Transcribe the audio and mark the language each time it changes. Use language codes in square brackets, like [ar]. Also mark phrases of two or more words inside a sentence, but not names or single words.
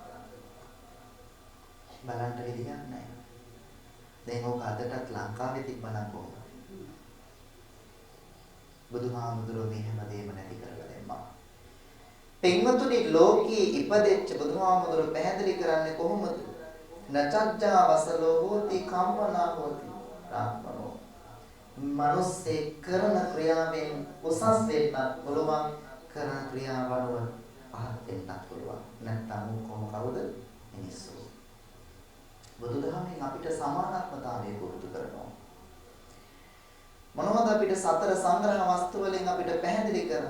[si] බලන්න විදියක් නැහැ. දැන් ඕක අදටත් ලංකාවේ තිබ්බනම් කොහොමද? බුදුහාමුදුරුවෝ මේ හැමදේම නැති කරලා දැම්මා. පින්වතුනි ලෝකයේ ඉපදෙච්ච බුදුහාමුදුරුවෝ පැහැදිලි කරන්නේ කොහොමද? [pi] නචජ්ජා වසලෝ හෝති කම්මනා හෝති රාත්මනෝ. [si] මනුස්සේ කරන ක්‍රියාවෙන් උසස් වෙන්නත් පුළුවන් කරන ක්‍රියාවලව පහත් වෙන්නත් පුළුවන්. නැත්නම් කොහොම කවුද? මිනිස්සු. බුදුදහමෙන් අපිට සමානත්වතාවය පුරුදු කරනවා. මොනවද අපිට සතර සංග්‍රහ වස්තු වලින් අපිට පැහැදිලි කරන්නේ?